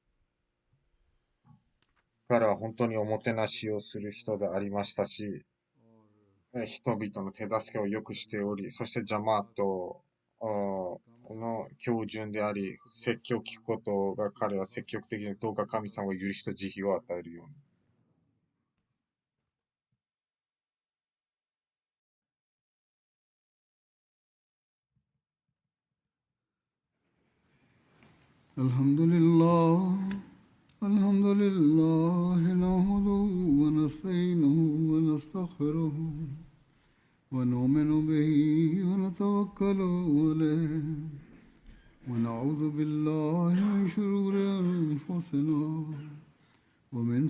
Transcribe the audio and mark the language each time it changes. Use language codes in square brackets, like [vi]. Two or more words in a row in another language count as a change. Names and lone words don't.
[ja] 彼は本当におもてなしをする人でありましたし、人々の手助けをよくしており、そしてジャマートの標準であり、説教を聞くことが彼は積極的にどうか神様が許しと慈悲を与えるように。 [ar] الحمد لله الحمد لله نحمده ونستعينه ونستغفره ونؤمن به ونتوكل عليه ونعوذ بالله من شرور أنفسنا ومن